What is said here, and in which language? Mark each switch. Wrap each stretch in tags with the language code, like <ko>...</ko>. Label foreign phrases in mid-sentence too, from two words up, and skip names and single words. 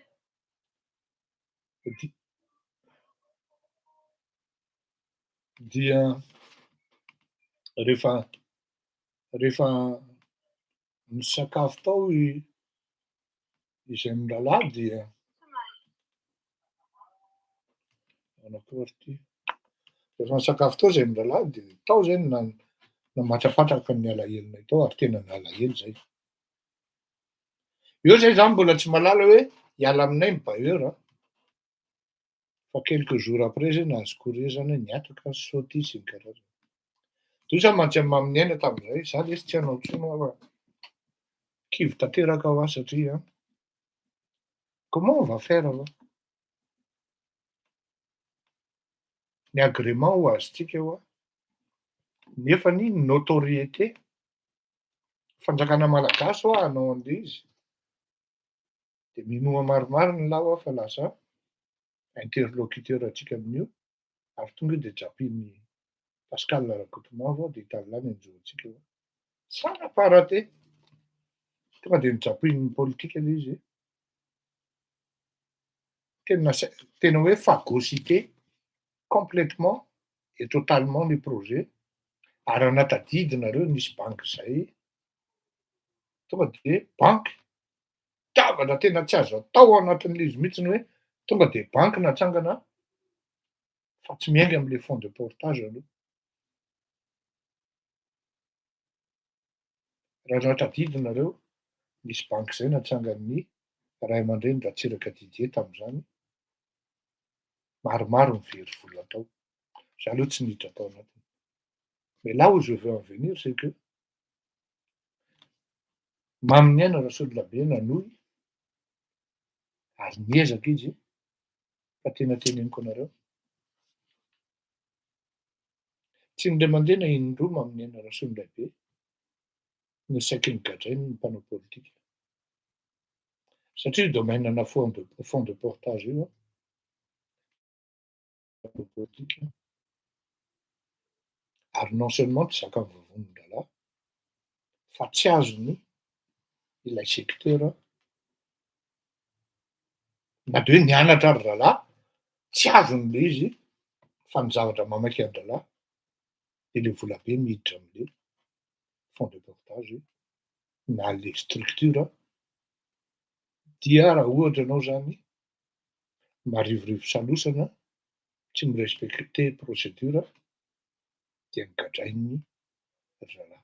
<mg>Dia rehefa misakafo tao izay mirahalahy dia anakory ty, rehefa misakafo tao zay mirahalahy de tao zany namatrapatraka ny alahelinay tao ary tena niala hely zay. Eo zay za mbola tsy mahalala hoe hiala aminay ny bailleur fa</mg> <fr>quelques jours après</fr> <mg>zay nahazo courrier zany hoe niataka saoty sy ny karazany. To za mantsy amin'ny aina tam'zay, za lesy tsy hanao intsony fa kivy tanteraka ho aho satria</mg> <fr>comment on va faire</fr> <mg>va? Ny agrément ho azontsika ho nefany notoriété, fanjakana malagasy ho hanao an'le izy de minoa maromaro ny lao fa lasa interlocuteur antsika amin'io ary tonga de japin'ny Pascal Rakotomanga de Italien anjohantsika hoe</mg> <fr>ça n'a pas raté.</fr> <mg>Tonga de nijapin'ny politika le izy. Tena hoe</mg> <fr>phagocyté complètement et totalement le projet</fr> <mg>ary anatadidinareo nisy banky zay, tonga de banky davatra tena tsy azo atao anatin'le izy mihitsiny hoe tonga de banky natsangana fa tsy miainga am'le</mg> <fr>fonds de portage</fr> <mg>aloha. Raha tadidinareo nisy banky zay natsangan'ny ray aman-dreny Ratsiraka Didier tam'zany, maromaro mivery vola tao. Za aloha tsy niditra tao anatiny.</mg> <fr>Mais là où je veux en venir c'est que</fr> <mg>mamin'ny aina Rasolonabe nanohy ary niezaka izy fa tena teneniko anareo, tsy indray mandeha na indroa mamin'ny aina Rasolonabe no saiky nigadrainy ny mpanao politika satria domaine-na</mg> <fr>fonds de portage</fr> <mg>io politika ary</mg> <fr>non seulement</fr> <mg>tsy zakany vavon'ny rahalahy fa tsy azony ilay secteur na de hoe nianatra ary rahalahy, tsy azon'le izy fa ny zavatra mamaky an-drahalahy de le volabe miditra am'le</mg> <fr>fonds de portage</fr> <mg>na le structure dia raha ohatra anao zany marivorivo salosana tsy mirespecte procédure dia nigadrain'ny rahalahy.</mg>